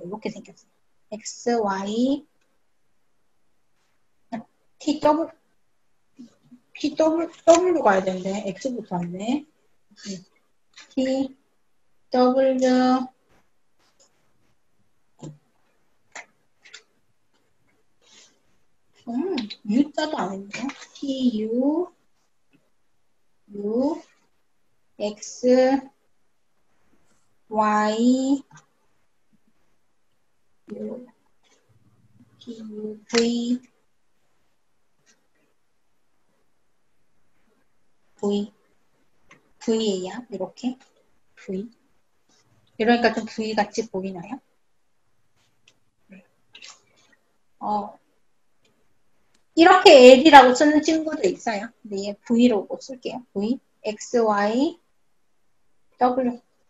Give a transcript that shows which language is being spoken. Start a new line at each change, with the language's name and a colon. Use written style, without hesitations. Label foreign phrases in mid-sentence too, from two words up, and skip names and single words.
Korean: 이렇게 생겼어요. X, Y, T, W. W 가야 되는데 X부터 왔네. T, W, U자도 안 했네. T, U, U, X, Y, U, T, U, V, V예요. 이렇게. V. 이러니까 좀 V 같이 보이나요? 이렇게 L이라고 쓰는 친구도 있어요. 근데 얘 V로 쓸게요. V, X, Y, W.